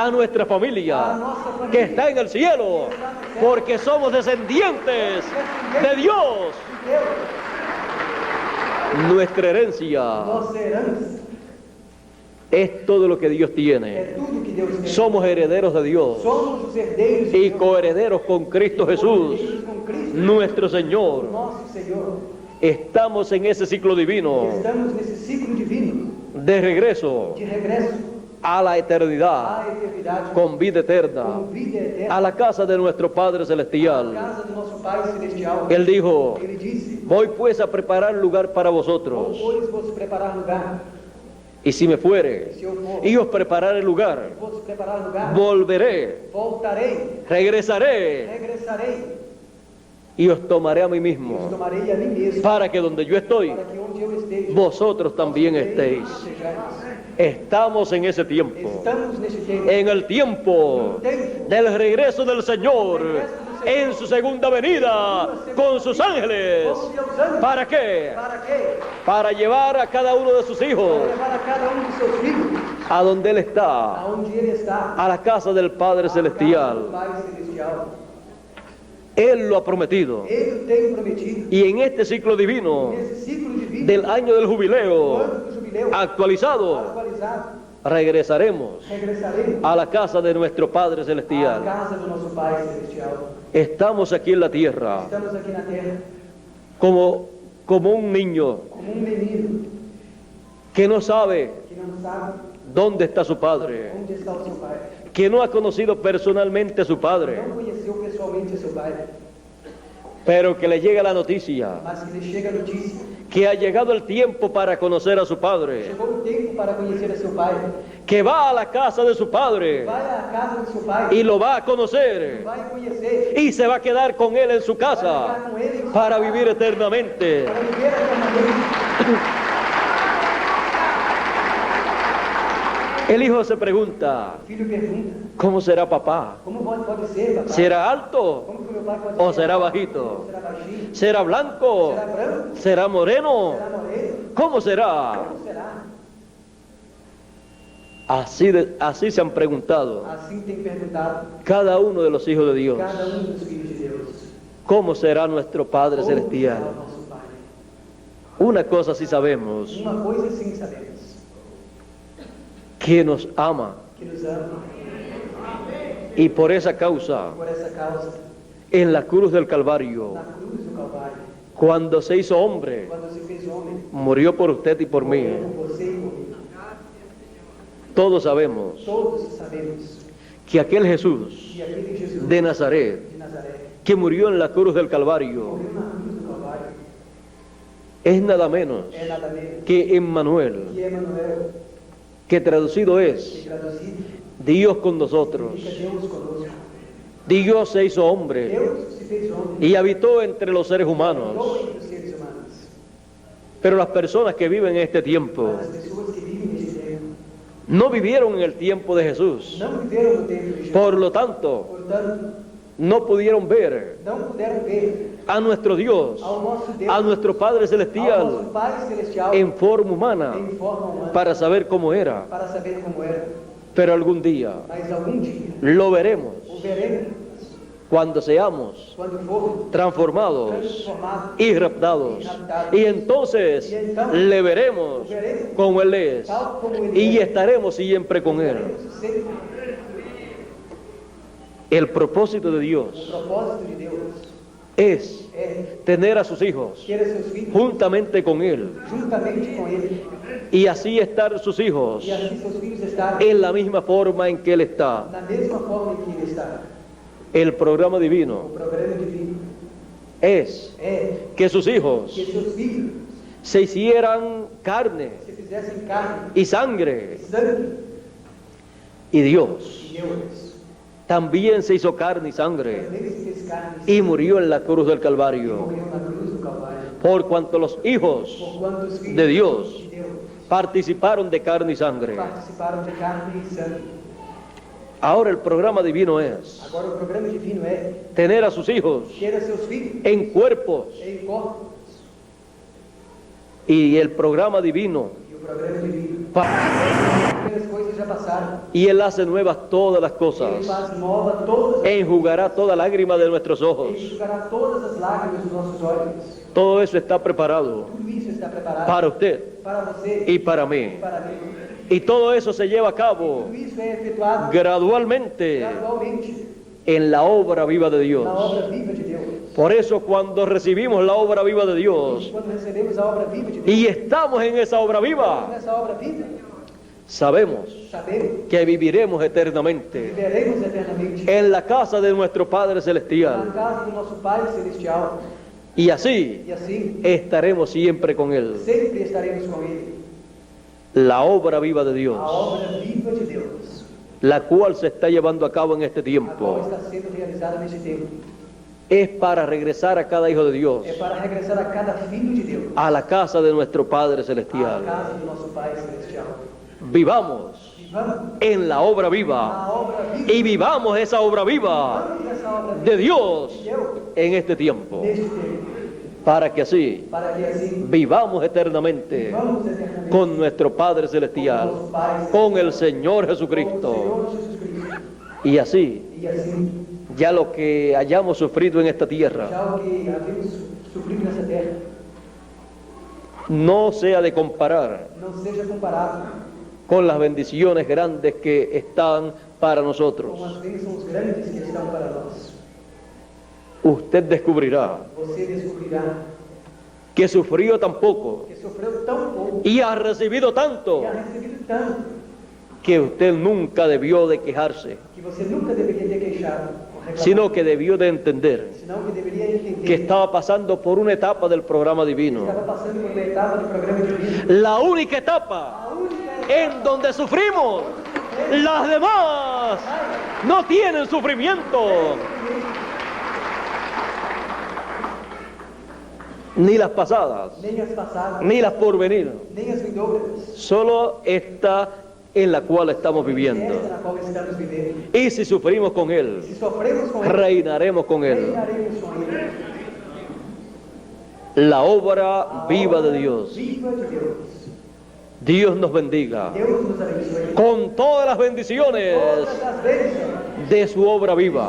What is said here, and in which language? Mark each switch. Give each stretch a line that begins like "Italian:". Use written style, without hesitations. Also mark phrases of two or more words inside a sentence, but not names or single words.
Spanish: a nuestra a familia
Portuguese: nossa família
Spanish: que está en el cielo, porque somos descendientes de Dios.
Portuguese: de Deus,
Spanish: Nuestra herencia
Portuguese: nossa herança
Spanish: es todo lo que Dios
Portuguese: é
Spanish: tiene.
Portuguese: tudo que Deus tem.
Spanish: Somos herederos de Dios
Portuguese: Somos os herdeiros de
Spanish: y
Portuguese: Deus,
Spanish: coherederos con Cristo Jesús,
Portuguese: herdeiros com Cristo,
Spanish: nuestro Señor.
Portuguese: nosso Senhor.
Spanish: Estamos en ese ciclo divino
Portuguese: Estamos nesse ciclo divino
Spanish: de regreso
Portuguese: de regresso
Spanish: a la eternidad,
Portuguese: à eternidade,
Spanish: con vida eterna,
Portuguese: com vida eterna,
Spanish: a la casa de nuestro Padre
Portuguese: à
Spanish: Celestial.
Portuguese: casa do nosso Pai Celestial.
Spanish: Él dijo,
Portuguese: Ele disse,
Spanish: voy pues a preparar lugar para
Portuguese: vou,
Spanish: vosotros,
Portuguese: pois, vos preparar lugar.
Spanish: y si me fuere,
Portuguese: Se eu for,
Spanish: y os prepararé lugar,
Portuguese: vos preparar lugar,
Spanish: volveré,
Portuguese: voltarei,
Spanish: regresaré,
Portuguese: regressarei,
Spanish: y os tomaré a mí
Portuguese: e os
Spanish: mismo,
Portuguese: tomarei a mim mesmo,
Spanish: para que donde yo estoy,
Portuguese: para que onde eu esteja,
Spanish: vosotros también
Portuguese: vós também
Spanish: estéis.
Portuguese: estejais.
Spanish: Estamos en ese tiempo,
Portuguese: Estamos neste tempo,
Spanish: en el tiempo del regreso del Señor, en su segunda venida, con sus ángeles.
Portuguese: com seus anjos.
Spanish: ¿Para qué?
Portuguese: Para quê?
Spanish: Para llevar a cada uno de sus
Portuguese: Para
Spanish: hijos
Portuguese: levar a cada de seus filhos,
Spanish: a donde Él está,
Portuguese: aonde ele está,
Spanish: a la casa del Padre
Portuguese: a casa do
Spanish: Celestial.
Portuguese: Pai Celestial.
Spanish: Él lo ha prometido.
Portuguese: Ele o tem prometido.
Spanish: Y en este ciclo divino
Portuguese: Nesse ciclo de vida,
Spanish: del año del
Portuguese: no
Spanish: jubileo
Portuguese: ano do jubileu,
Spanish: actualizado,
Portuguese: atualizado,
Spanish: regresaremos
Portuguese: regressaremos
Spanish: a la casa de nuestro Padre
Portuguese: à
Spanish: Celestial.
Portuguese: casa do nosso Pai Celestial.
Spanish: Estamos aquí en la tierra
Portuguese: Estamos aqui na terra
Spanish: como un niño
Portuguese: como menino
Spanish: que no sabe
Portuguese: que não sabe
Spanish: dónde está su padre,
Portuguese: onde está o seu pai.
Spanish: que no ha conocido personalmente a su padre,
Portuguese: Não conheceu pessoalmente o seu pai,
Spanish: pero que le llega la noticia
Portuguese: mas que lhe chega a notícia.
Spanish: que ha llegado el tiempo para conocer a su padre,
Portuguese: Chegou o tempo para conhecer a seu pai.
Spanish: que va a la casa de su padre
Portuguese: Vai à casa do seu pai
Spanish: y lo va a conocer
Portuguese: vai conhecer,
Spanish: y se va a quedar con él en su
Portuguese: vai
Spanish: casa
Portuguese: ficar com ele
Spanish: para vivir eternamente.
Portuguese: para viver eternamente.
Spanish: El hijo se pregunta,
Portuguese: O filho pergunta:
Spanish: ¿cómo será papá?
Portuguese: como pode ser, papai?
Spanish: ¿Será alto?
Portuguese: Como que meu pai pode
Spanish: ¿O
Portuguese: ser?
Spanish: será bajito?
Portuguese: Será baixinho?
Spanish: ¿Será blanco?
Portuguese: Será branco?
Spanish: ¿Será moreno?
Portuguese: Será moreno?
Spanish: ¿Cómo será?
Portuguese: Como será?
Spanish: Así se han preguntado
Portuguese: Assim tem perguntado
Spanish: cada uno de los hijos de Dios.
Portuguese: cada dos filhos de Deus.
Spanish: ¿Cómo será nuestro Padre
Portuguese: Como será
Spanish: Celestial?
Portuguese: o nosso Pai?
Spanish: Una cosa sí sabemos,
Portuguese: Uma coisa sim sabemos,
Spanish: que nos ama,
Portuguese: que nos ama.
Spanish: y por esa causa,
Portuguese: Por essa causa,
Spanish: en la cruz del Calvario,
Portuguese: na cruz do Calvário,
Spanish: cuando se hizo hombre,
Portuguese: quando se fez homem,
Spanish: murió por usted y por mí.
Portuguese: morreu por você e por mim.
Spanish: Todos sabemos
Portuguese: Todos sabemos
Spanish: que aquel Jesús
Portuguese: que aquele Jesus
Spanish: de Nazaret,
Portuguese: de Nazaré
Spanish: que murió en la cruz del Calvario,
Portuguese: morreu na cruz do Calvário
Spanish: es nada menos
Portuguese: é nada menos
Spanish: que Emmanuel,
Portuguese: que Emmanuel,
Spanish: que traducido
Portuguese: que
Spanish: es
Portuguese: traduzido
Spanish: Dios con nosotros.
Portuguese: significa Deus conosco.
Spanish: Dios se hizo hombre
Portuguese: Deus se fez homem,
Spanish: y habitó entre los seres
Portuguese: habitou
Spanish: humanos.
Portuguese: entre os seres humanos.
Spanish: Pero las personas que viven en este tiempo
Portuguese: Mas as pessoas que vivem nesse tempo
Spanish: no vivieron en el tiempo de Jesús.
Portuguese: não viveram no tempo de Jesus.
Spanish: Por lo tanto,
Portuguese: Portanto,
Spanish: no pudieron ver
Portuguese: não puderam ver
Spanish: a nuestro Dios,
Portuguese: ao nosso Deus,
Spanish: a nuestro Padre
Portuguese: ao
Spanish: Celestial
Portuguese: nosso Pai Celestial
Spanish: en forma humana
Portuguese: em forma humana
Spanish: para saber cómo era.
Portuguese: para saber como era.
Spanish: Pero algún día
Portuguese: Mas algum dia
Spanish: lo veremos
Portuguese: o veremos
Spanish: cuando seamos
Portuguese: quando for
Spanish: transformados
Portuguese: transformado
Spanish: y raptados. Y entonces le veremos como Él es
Portuguese: tal como ele
Spanish: y
Portuguese: é.
Spanish: estaremos siempre con Él.
Portuguese: Estaremos sempre.
Spanish: El propósito de
Portuguese: O
Spanish: Dios
Portuguese: propósito de Deus
Spanish: es
Portuguese: é
Spanish: tener a sus hijos
Portuguese: ter seus filhos
Spanish: juntamente con Él
Portuguese: juntamente com ele
Spanish: y así estar sus hijos
Portuguese: e assim seus filhos estarem
Spanish: en la misma forma en que Él está.
Portuguese: na mesma forma em que ele está.
Spanish: El programa
Portuguese: O
Spanish: divino
Portuguese: programa divino
Spanish: es
Portuguese: é
Spanish: que sus hijos
Portuguese: que seus filhos
Spanish: se hicieran carne
Portuguese: se fizessem carne
Spanish: y sangre,
Portuguese: e sangue
Spanish: y Dios
Portuguese: e Deus
Spanish: también se hizo carne y sangre
Portuguese: também se fez carne
Spanish: y murió en la cruz del
Portuguese: e
Spanish: Calvario,
Portuguese: morreu na cruz do Calvário.
Spanish: por cuanto los hijos
Portuguese: Por quanto os filhos
Spanish: de Dios
Portuguese: de Deus
Spanish: participaron de carne y sangre.
Portuguese: participaram de carne e sangue.
Spanish: Ahora el programa divino es
Portuguese: Agora o programa divino é
Spanish: tener a sus hijos
Portuguese: ter a seus filhos
Spanish: en cuerpos,
Portuguese: em corpos.
Spanish: y el programa divino,
Portuguese: E o programa divino. As primeiras coisas já passaram.
Spanish: y Él hace nuevas todas las
Portuguese: Ele
Spanish: cosas,
Portuguese: faz nova todas as
Spanish: enjugará toda lágrima de nuestros
Portuguese: Ele
Spanish: ojos.
Portuguese: enxugará todas as lágrimas dos nossos olhos.
Spanish: Todo eso está preparado
Portuguese: Tudo isso está preparado
Spanish: para usted
Portuguese: para você
Spanish: y para
Portuguese: e
Spanish: mí.
Portuguese: para mim.
Spanish: Y todo eso se lleva a cabo
Portuguese: Tudo isso é efetuado
Spanish: gradualmente
Portuguese: gradualmente
Spanish: en la obra viva de
Portuguese: na
Spanish: Dios.
Portuguese: obra viva de Deus.
Spanish: Por eso cuando recibimos la obra viva de Dios
Portuguese: Quando recebemos a obra viva de Deus,
Spanish: y estamos en esa obra viva,
Portuguese: nessa obra viva,
Spanish: Sabemos
Portuguese: sabemos
Spanish: que viviremos
Portuguese: que
Spanish: eternamente
Portuguese: viveremos eternamente
Spanish: en la casa de nuestro Padre
Portuguese: na
Spanish: Celestial.
Portuguese: casa do nosso Pai Celestial.
Spanish: Y así
Portuguese: E assim,
Spanish: estaremos siempre con Él.
Portuguese: sempre estaremos com Ele.
Spanish: La obra viva de
Portuguese: A
Spanish: Dios,
Portuguese: obra viva de Deus,
Spanish: la cual se está llevando a cabo en este
Portuguese: a qual
Spanish: tiempo,
Portuguese: está sendo realizada neste tempo,
Spanish: es para regresar a cada hijo de Dios,
Portuguese: é para regressar a cada filho de Deus,
Spanish: a la casa de nuestro Padre
Portuguese: à
Spanish: Celestial.
Portuguese: casa do nosso Pai Celestial.
Spanish: Vivamos
Portuguese: Vivamos
Spanish: en la obra
Portuguese: a
Spanish: viva
Portuguese: obra viva,
Spanish: y vivamos esa obra viva
Portuguese: vivamos essa obra viva
Spanish: de Dios
Portuguese: de Deus
Spanish: en este tiempo,
Portuguese: neste tempo,
Spanish: para que así
Portuguese: para que assim
Spanish: vivamos eternamente
Portuguese: vivamos eternamente
Spanish: con nuestro Padre Celestial, con el Señor
Portuguese: com o
Spanish: Jesucristo.
Portuguese: Senhor Jesus Cristo.
Spanish: Y así,
Portuguese: E assim,
Spanish: ya lo que hayamos sufrido en esta tierra
Portuguese: já o que havemos sofrido nessa terra
Spanish: no sea de comparar
Portuguese: não seja comparado
Spanish: con las bendiciones grandes que están para
Portuguese: com
Spanish: nosotros.
Portuguese: as bênçãos grandes que estão para nós.
Spanish: Usted descubrirá
Portuguese: Você descobrirá
Spanish: que sufrió tan poco
Portuguese: que sofreu tão pouco
Spanish: y ha recibido tanto
Portuguese: e ha recebido tanto
Spanish: que usted nunca debió de quejarse,
Portuguese: que você nunca deveria ter queixado ou reclamado,
Spanish: sino que debió de entender
Portuguese: senão que deveria entender
Spanish: que estaba pasando por una etapa del programa divino,
Portuguese: estava passando por uma etapa do programa divino.
Spanish: la única etapa
Portuguese: A única
Spanish: en donde sufrimos. Las demás no tienen sufrimiento, ni las pasadas,
Portuguese: nem as passadas,
Spanish: ni las por venir,
Portuguese: nem as vindouras,
Spanish: solo esta en la cual estamos
Portuguese: esta
Spanish: viviendo.
Portuguese: na qual estamos vivendo.
Spanish: Y si sufrimos con Él,
Portuguese: Se sofremos com Ele,
Spanish: reinaremos con Él.
Portuguese: reinaremos com Ele.
Spanish: La obra viva de Dios.
Portuguese: Viva de Deus.
Spanish: Dios nos bendiga
Portuguese: Deus nos abençoe.
Spanish: con todas las bendiciones
Portuguese: Todas as bênçãos,
Spanish: de su obra
Portuguese: sua
Spanish: viva.